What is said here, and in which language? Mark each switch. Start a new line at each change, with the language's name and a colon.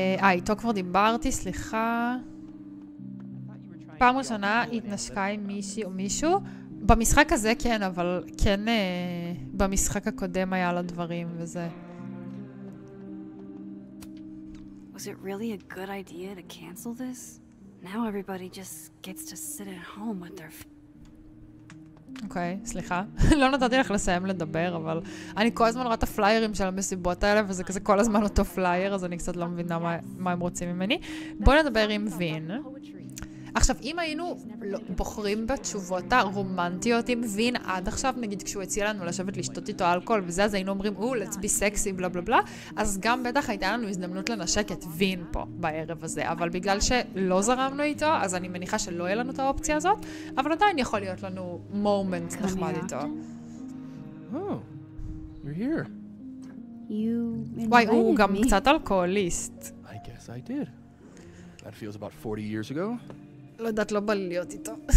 Hebrew: איתו כבר דיברתי, סליחה. פעם ראשונה התנשקה עם מישהי או מישהו. במשחק הזה כן, אבל כן במשחק הקודם היה לה דברים וזה.
English: Was it really a good idea to cancel this? Now everybody just gets to sit at home with their...
Hebrew: אוקיי, סליחה. לא נתתי לך לסיים לדבר, אבל אני כל הזמן רואה את הפליירים של המסיבות האלה, וזה כזה כל הזמן אותו פלייר, אז אני קצת לא מבינה מה הם רוצים ממני. בואו נדבר עם וין. עכשיו, אם היינו בוחרים בתשובות הרומנטיות עם וין עד עכשיו, נגיד כשהוא הציע לנו לשבת לשתות איתו אלכוהול וזה, אז היינו אומרים,
English: let's be sexy,
Hebrew: בלה בלה בלה, אז גם בטח הייתה לנו הזדמנות לנשק את וין פה בערב הזה, אבל בגלל שלא זרמנו איתו, אז אני מניחה שלא יהיה לנו את האופציה הזאת, אבל עדיין יכול להיות לנו מומנט נחמד איתו.
English: Oh, you're here.
Hebrew: וואי, הוא גם קצת אלכוהוליסט.
English: I guess I did. That feels about 40 years ago.
Hebrew: לא יודעת, לא בא לי להיות איתו.